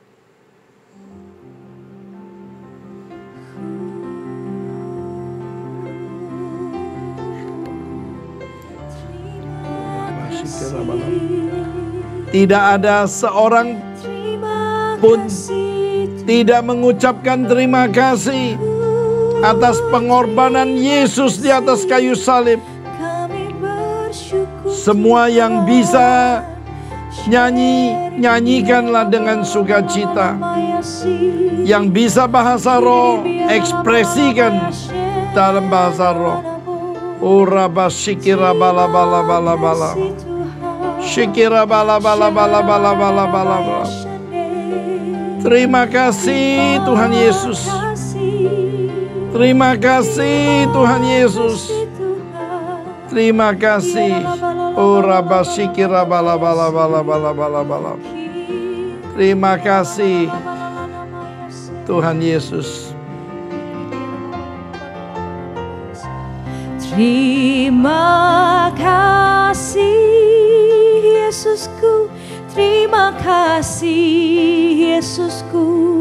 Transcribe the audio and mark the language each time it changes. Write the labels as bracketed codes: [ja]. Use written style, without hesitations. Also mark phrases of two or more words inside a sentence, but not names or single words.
[id] Tidak ada seorang pun tidak mengucapkan terima kasih atas pengorbanan Yesus di atas kayu salib. Semua yang bisa nyanyi, nyanyikanlah dengan sukacita. Yang bisa bahasa roh, ekspresikan dalam bahasa roh. Ora basikira bala bala bala bala. Shikira bala bala bala bala bala bala bala. Terima kasih Tuhan Yesus. Terima kasih Tuhan Yesus. Terima kasih. Ora basikira bala bala bala bala bala bala. Terima kasih Tuhan Yesus. Terima kasih Yesusku, terima kasih Yesusku.